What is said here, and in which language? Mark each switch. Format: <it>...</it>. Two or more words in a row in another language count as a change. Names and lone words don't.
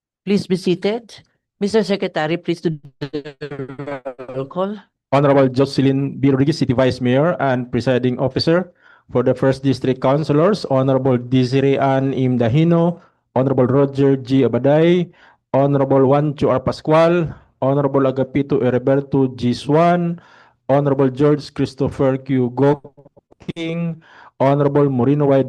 <en>Please be seated. Mr. Secretary, please do the roll call. Honorable Jocelyn B. Rodriguez, City Vice Mayor and Presiding Officer. For the First District Councilors, Honorable Desiree Ann Imdahino, Honorable Roger G. Abaday, Honorable Juancho R. Pascual, Honorable Agapito Heriberto G. Swan, Honorable George Christopher Q. King, Honorable Morino Y.</en>